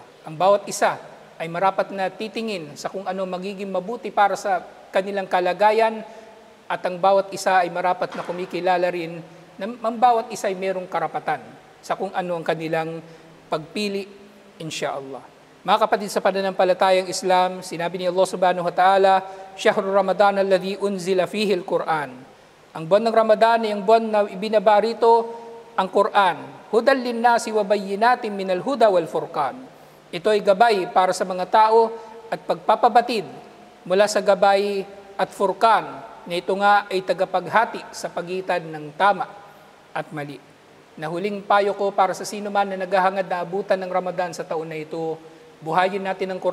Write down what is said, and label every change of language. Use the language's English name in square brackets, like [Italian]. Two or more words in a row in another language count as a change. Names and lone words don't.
[Filipino] Ang bawat isa ay marapat na titingin sa kung ano magiging mabuti para sa kanilang kalagayan, at ang bawat isa ay marapat na kumikilala rin na ang bawat isa ay mayroong karapatan sa kung ano ang kanilang pagpili, insyaallah. Mga kapatid sa pananampalatayang Islam, sinabi ni Allah [Arabic] سبحانه وتعالى, شهر رمضان الذي أنزل فيه القرآن. [Filipino] Ang buwan ng Ramadan ay ang buwan na ibinaba rito ang Quran. [Arabic] هدى للناس وبينات من الهدى والفرقان. [Filipino] Ito ay gabay para sa mga tao at pagpapabatid mula sa gabay at furqan, na ito nga ay tagapaghati sa pagitan ng tama at mali. Na huling payo ko para sa sino man na naghahangad na abutan ng Ramadan sa taon na ito, buhayin natin ang